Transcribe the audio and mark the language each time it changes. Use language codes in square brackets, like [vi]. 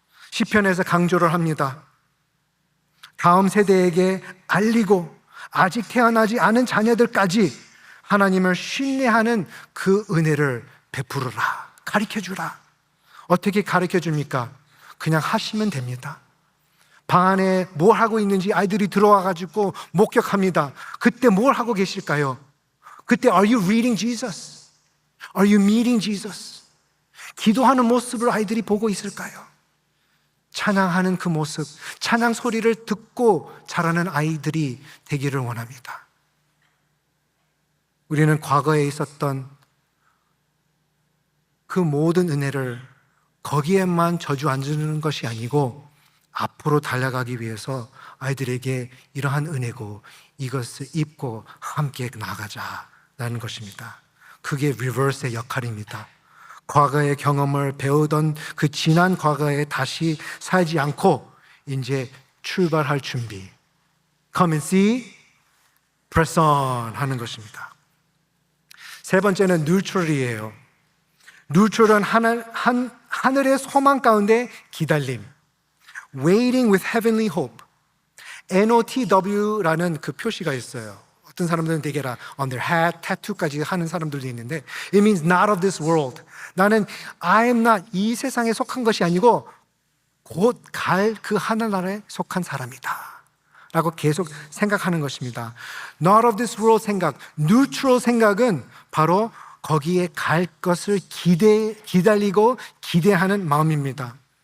[ko] 시편에서 강조를 합니다. 다음 세대에게 알리고 아직 태어나지 않은 자녀들까지 하나님을 신뢰하는 그 은혜를 베푸르라, 가르쳐주라. 어떻게 가르쳐줍니까? 그냥 하시면 됩니다. 방 안에 뭘 하고 있는지 아이들이 들어와가지고 목격합니다. 그때 뭘 하고 계실까요? 그때 [en] Are you reading Jesus? Are you meeting Jesus? [ko] 기도하는 모습을 아이들이 보고 있을까요? 찬양하는 그 모습, 찬양 소리를 듣고 자라는 아이들이 되기를 원합니다. 우리는 과거에 있었던 그 모든 은혜를 거기에만 저주앉는 것이 아니고 앞으로 달려가기 위해서 아이들에게 이러한 은혜고 이것을 입고 함께 나가자라는 것입니다. 그게 리버스의 역할입니다. 과거의 경험을 배우던 그 지난 과거에 다시 살지 않고 이제 출발할 준비. [en] Come and see, press on [ko] 하는 것입니다. 세 번째는 neutral이에요. neutral은 하늘의 소망 가운데 기다림. [en] Waiting with heavenly hope. [ko] NOTW라는 그 표시가 있어요. 어떤 사람들은 대개라 [en] on their hat, [ko] tattoo까지 하는 사람들도 있는데 [en] it means not of this world. [ko] 나는 [en] I am not [ko] 이 세상에 속한 것이 아니고 곧 갈 그 하늘나라에 속한 사람이다 라고 계속 생각하는 것입니다. [en] Not of this world [ko] 생각, neutral 생각은 바로 거기에 갈 것을 기다리고 기대하는 마음입니다.